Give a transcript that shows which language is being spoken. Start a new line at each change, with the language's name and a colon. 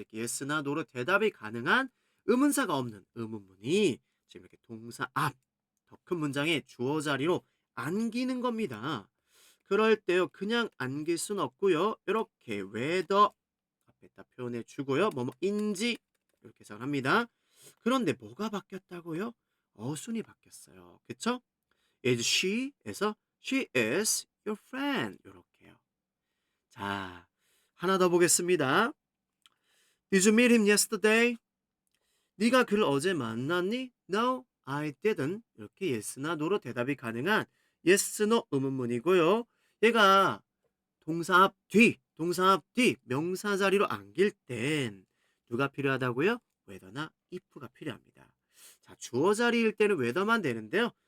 Korean: 이렇게 yes나 no로 대답이 가능한 의문사가 없는 의문문이 지금 이렇게 동사 앞, 더 큰 문장의 주어 자리로 안기는 겁니다. 그럴 때요, 그냥 안길 순 없고요. 이렇게 whether 앞에다 표현해 주고요. 뭐뭐인지 이렇게 해석을 합니다. 그런데 뭐가 바뀌었다고요? 어순이 바뀌었어요. 그쵸?
English: Is she에서 she is your friend
Korean: 이렇게요. 자, 하나 더 보겠습니다.
English: Did you meet him yesterday?
Korean: 네가 그를 어제 만났니?
English: No, I didn't.
Korean: 이렇게 yes나 no로 대답이 가능한 yes, no 의문문이고요. 얘가 동사 앞 뒤 명사 자리로 안길 땐 누가 필요하다고요? whether나 if가 필요합니다. 자, 주어 자리일 때는 whether만 되는데요.